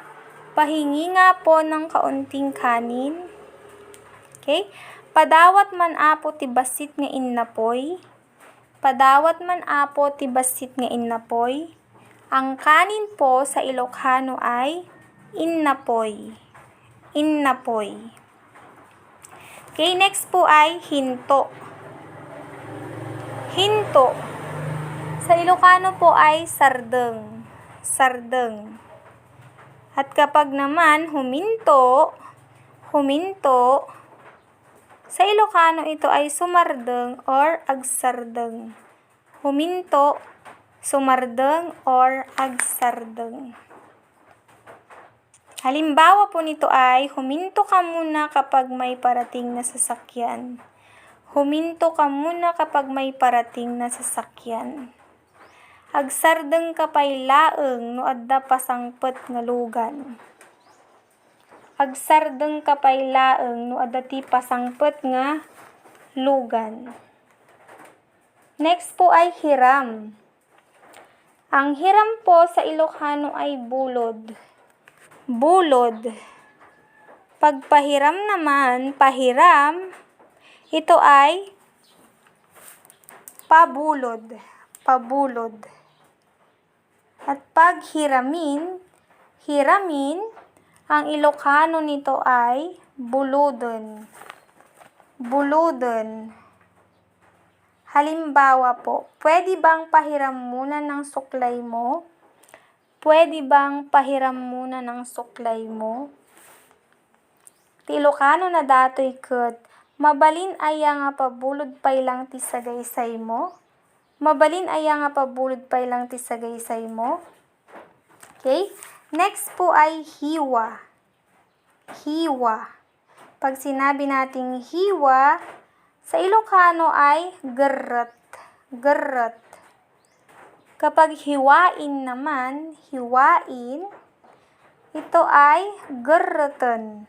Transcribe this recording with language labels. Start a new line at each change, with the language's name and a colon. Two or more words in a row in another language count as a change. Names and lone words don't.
Filipino: Pahingi nga po ng kaunting kanin. Okay?
Iloko: Padawat man apo ti basit nga innapoy. Padawat man apo ti basit nga innapoy.
Filipino: Ang kanin po sa Ilocano ay innapoy. Innapoy. Okay, next po ay hinto. Hinto. Sa Ilocano po ay sardeng. Sardeng. At kapag naman huminto, Sa Ilocano ito ay sumardeng or agsardeng. Huminto, sumardeng or agsardeng. Halimbawa po nito ay, huminto ka muna kapag may parating na sasakyan. Huminto ka muna kapag may parating na sasakyan.
Iloko: Agsardeng kapay laeng no adda pasangpet nga lugan. Agsardeng kapay laeng no adda ti pasangpet nga lugan.
Filipino: Next po ay hiram. Ang hiram po sa Ilocano ay bulod. Bulod. Pagpahiram naman, pahiram, ito ay pabulod. Pabulod. At pag hiramin, ang Ilocano nito ay buludon. Buludon. Halimbawa po, pwede bang pahiram muna ng suklay mo? Pwede bang pahiram muna ng suklay mo?
Iloko: Ti Ilocano na datoy ket, mabalin aya nga pabulod pay lang ti sagaysay mo? Mabalin aya nga pabulod pay lang ti sagaysay mo?
Filipino: Okay? Next po ay hiwa. Hiwa. Pag sinabi nating hiwa, sa Ilocano ay gerret. Gerret. Kapag hiwain naman, hiwain, ito ay gerreten.